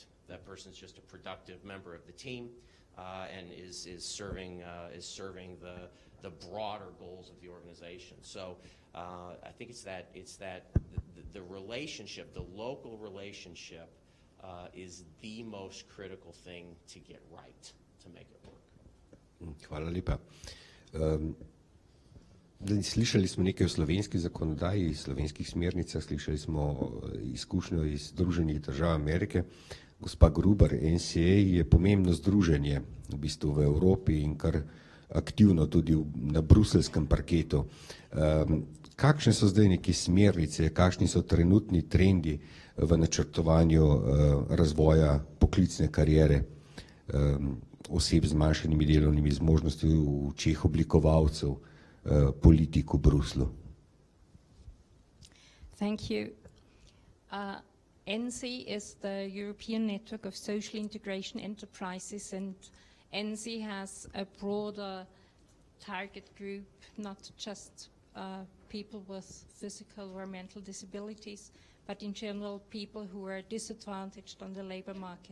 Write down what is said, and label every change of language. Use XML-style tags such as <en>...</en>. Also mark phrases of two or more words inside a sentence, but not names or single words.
<en>That person's just a productive member of the team and is serving the broader goals of the organization. So I think it's that the relationship, the local relationship, is the most critical thing to get right, to make it work.</en> <sl>Hvala lepa. Slišali smo nekaj o slovenski zakonodaji, slovenskih smernicah, slišali smo izkušnjo iz Združenih držav Amerike. Gospa Gruber, NCA je pomembno združenje v bistvu v Evropi in kar aktivno tudi na bruseljskem parketu. Kakšne so zdaj neke smernice, kakšni so trenutni trendi v načrtovanju razvoja poklicne kariere oseb z manjšimi delovnimi zmožnostmi v očeh oblikovalcev politik v Bruslu?</sl> <en>Thank you. ENSI is the European Network of Social Integration Enterprises, and ENSI has a broader target group, not just people with physical or mental disabilities, but in general people who are disadvantaged on the labor market.</en>